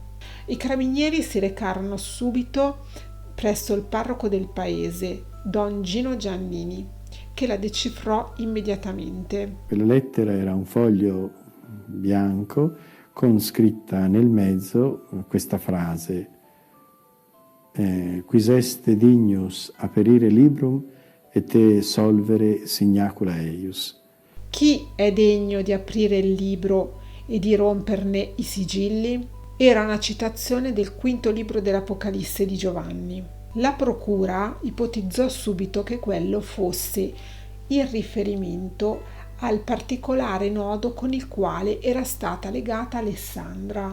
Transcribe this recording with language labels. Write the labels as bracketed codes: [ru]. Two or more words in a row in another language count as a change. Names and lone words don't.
[it] I carabinieri si recarono subito presso il parroco del paese, Don Gino Giannini, che la decifrò immediatamente. Quella lettera era un foglio bianco con scritta nel mezzo questa frase: [la] quis est dignus aperire librum et te solvere signacula eius. [it] Chi è degno di aprire il libro e di romperne i sigilli? Era una citazione del 5° libro dell'Apocalisse di Giovanni. La procura ipotizzò subito che quello fosse il riferimento al particolare nodo con il quale era stata legata Alessandra.